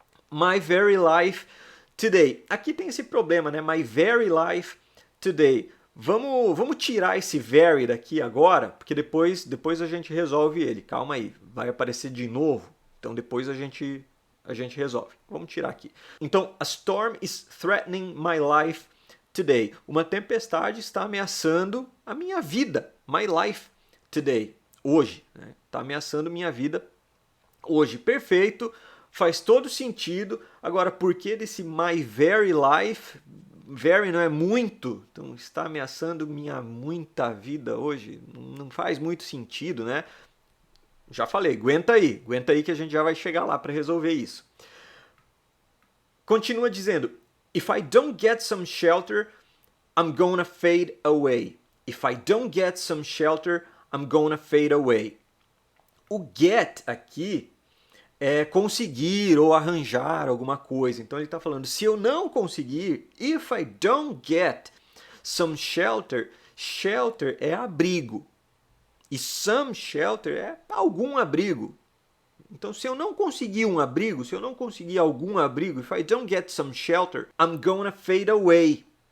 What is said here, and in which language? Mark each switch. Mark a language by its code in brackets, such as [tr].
[en] My very life today. [pt] Aqui tem esse problema, né? [en] My very life today. [pt] Vamos tirar esse very daqui agora, porque depois a gente resolve ele. Calma aí, vai aparecer de novo. Então depois a gente resolve. Vamos tirar aqui. Então, [en] a storm is threatening my life today. [pt] Uma tempestade está ameaçando a minha vida. [en] My life today. [pt] Hoje. Está ameaçando minha vida hoje. Perfeito. Faz todo sentido. Agora, por que desse my very life? Very não é muito. Então, está ameaçando minha muita vida hoje. Não faz muito sentido, né? Já falei, aguenta aí que a gente já vai chegar lá para resolver isso. Continua dizendo: [en] If I don't get some shelter, I'm gonna fade away. If I don't get some shelter, I'm gonna fade away. [pt] O get aqui é conseguir ou arranjar alguma coisa. Então ele está falando, se eu não conseguir, [en] if I don't get some shelter, [pt] shelter é abrigo. E some shelter é algum abrigo. Então, se eu não conseguir um abrigo, se eu não conseguir algum abrigo, [en] if I don't get some shelter, I'm gonna fade away.